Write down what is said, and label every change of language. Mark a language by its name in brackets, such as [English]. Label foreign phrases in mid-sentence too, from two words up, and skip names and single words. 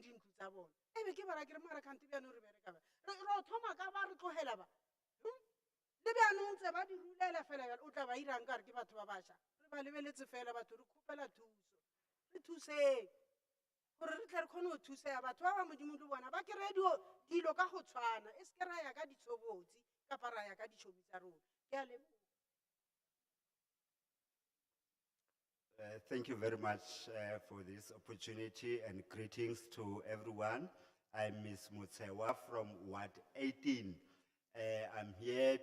[Northern Sotho] dintlo tsa bona ebe ke bara ke re mara kgante bjanong re bereka ba re thoma ka ba re tlogela ba le bjanong ntse ba di rulela fela jalo o tla ba irang ka re ke batho ba bašwa re ba lebeletse fela batho re kgopela thuso re thuseng gore re tle re kgone go thusega batho ba ba modimo le bona ba kry-e dilo ka go tshwana e se ke ra ya ka ditshobotsi kapa ra ya ka ditšhomi tsa rona ke a leboga. [English] Thank you very much for this opportunity and greetings to everyone. I'm Ms Machwene from Ward 18. I'm here